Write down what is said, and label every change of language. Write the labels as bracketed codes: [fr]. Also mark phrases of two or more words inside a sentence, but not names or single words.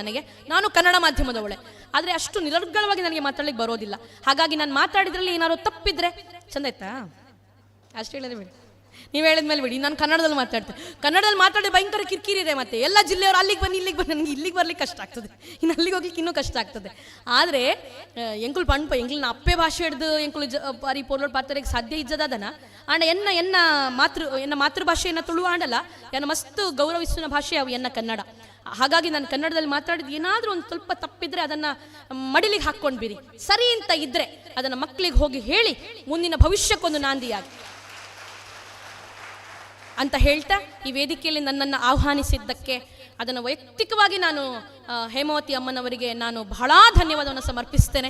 [kn] ನನಗೆ ನಾನು ಕನ್ನಡ ಮಾಧ್ಯಮದವಳೆ, ಆದರೆ ಅಷ್ಟು ನಿರರ್ಗಳವಾಗಿ ನನಗೆ ಮಾತಾಡ್ಲಿಕ್ಕೆ ಬರೋದಿಲ್ಲ. ಹಾಗಾಗಿ ನಾನು ಮಾತಾಡಿದ್ರಲ್ಲಿ ಏನಾದ್ರು ತಪ್ಪಿದ್ರೆ ಚಂದ ಆಯ್ತಾ ಅಷ್ಟು ಹೇಳಿದ್ರೆ ಬಿಡಿ, ನೀವು ಹೇಳಿದ್ಮೇಲೆ ಬಿಡಿ. ನಾನು ಕನ್ನಡದಲ್ಲಿ ಮಾತಾಡ್ತೇನೆ. ಕನ್ನಡದಲ್ಲಿ ಮಾತಾಡಿದ್ರೆ ಭಯಂಕರ ಕಿರಿಕಿರಿ ಇದೆ. ಮತ್ತೆ ಎಲ್ಲ ಜಿಲ್ಲೆಯವರು ಅಲ್ಲಿಗೆ ಬನ್ನಿ ಇಲ್ಲಿಗೆ ಬನ್ನಿ, ನನಗೆ ಇಲ್ಲಿಗೆ ಬರ್ಲಿಕ್ಕೆ ಕಷ್ಟ ಆಗ್ತದೆ, ಇನ್ನು ಅಲ್ಲಿಗೆ ಹೋಗ್ಲಿಕ್ಕೆ ಇನ್ನೂ ಕಷ್ಟ ಆಗ್ತದೆ. [tcy] ಆದರೆ ಎಂಕುಲ್ ಪಣ್ಪ ಎಂಕುಲ್ ಅಪ್ಪೆ ಭಾಷೆ ಹಿಡ್ದು ಎಂಕುಲ್ ಬಾರಿ ಪೋರ್ಲೋಡ್ ಪಾತ್ರಕ್ಕೆ ಸಾಧ್ಯ ಇಜ್ಜದಾದನ ಆಂಡ ಎನ್ನ ಮಾತೃಭಾಷೆಯನ್ನು ತುಳು ಆಂಡಲ್ಲ ಎನ್ನ ಮಸ್ತ್ ಗೌರವಿಸುವ ಭಾಷೆ ಅವು ಎನ್ನ ಕನ್ನಡ. [kn] ಹಾಗಾಗಿ ನಾನು ಕನ್ನಡದಲ್ಲಿ ಮಾತಾಡಿದ್ದು ಏನಾದರೂ ಒಂದು ಸ್ವಲ್ಪ ತಪ್ಪಿದ್ರೆ ಅದನ್ನು ಮಡಿಲಿಗೆ ಹಾಕ್ಕೊಂಡು ಬಿರಿ. ಸರಿ ಅಂತ ಇದ್ದರೆ ಅದನ್ನು ಮಕ್ಕಳಿಗೆ ಹೋಗಿ ಹೇಳಿ ಮುಂದಿನ ಭವಿಷ್ಯಕ್ಕೊಂದು ನಾಂದಿಯಾಗಿ ಅಂತ ಹೇಳ್ತಾ ಈ ವೇದಿಕೆಯಲ್ಲಿ ನನ್ನನ್ನು ಆಹ್ವಾನಿಸಿದ್ದಕ್ಕೆ ಅದನ್ನು ವೈಯಕ್ತಿಕವಾಗಿ ನಾನು ಹೇಮಾವತಿ ಅಮ್ಮನವರಿಗೆ ನಾನು ಬಹಳ ಧನ್ಯವಾದವನ್ನು ಸಮರ್ಪಿಸ್ತೇನೆ.